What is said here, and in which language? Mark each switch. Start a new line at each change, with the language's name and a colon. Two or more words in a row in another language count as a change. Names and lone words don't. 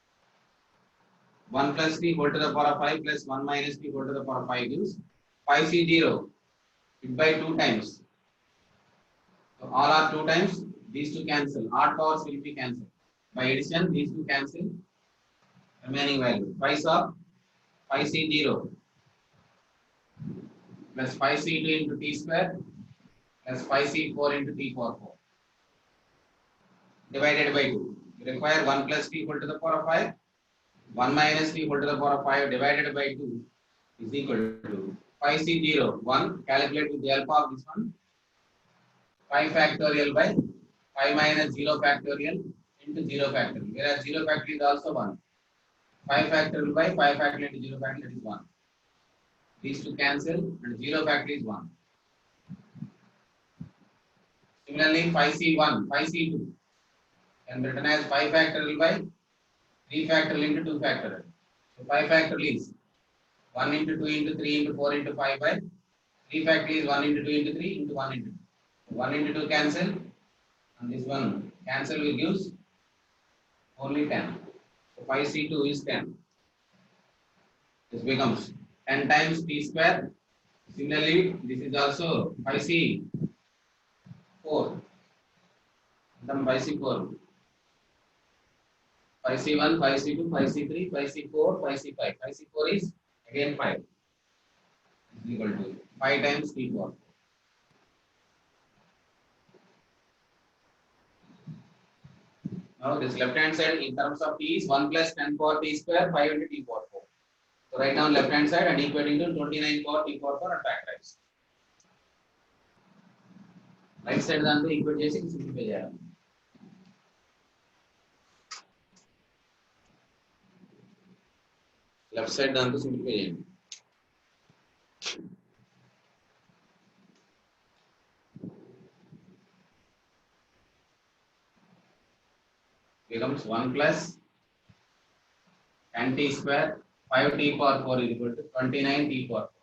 English: 1 plus t whole to the power of 5 plus 1 minus t whole to the power of 5 gives phi c 0. It by 2 times. So all are 2 times. These two cancel. Odd powers will be cancelled. By addition, these two cancel. Remaining value. Phi of phi c 0 plus phi c 2 into t square plus phi c 4 into t power 4 divided by 2. You require 1 plus t whole to the power of 5, 1 minus t whole to the power of 5 divided by 2 is equal to phi c 0, 1. Calculate with the help of this one. 5 factorial by 5 minus 0 factorial into 0 factorial. Whereas 0 factorial is also 1. 5 factorial by 5 factorial into 0 factorial is 1. These two cancel and 0 factorial is 1. Similarly, phi c1, phi c2 can be written as 5 factorial by 3 factorial into 2 factorial. So 5 factorial is 1 into 2 into 3 into 4 into 5 by 3 factorial is 1 into 2 into 3 into 1 into 2. 1 into 2 cancel and this one cancel will gives only 10. So phi c2 is 10. This becomes 10 times t square. Similarly, this is also phi c4. Then phi c4. Phi c1, phi c2, phi c3, phi c4, phi c5. Phi c4 is again 5. Is equal to 5 times t4. Now this left hand side in terms of t is 1 plus 10 power t square 5 into t power 4. So write down left hand side and equating to 29 power t power 4 and factorize. Right side
Telugu: దాంతో ఈక్వేట్ చేసి సింప్లిఫై చేయాలి.
English: left side
Telugu: దాంతో సింప్లిఫై చేయండి.
English: Becomes 1 plus 10 t square 5 t power 4 is equal to 29 t power 4.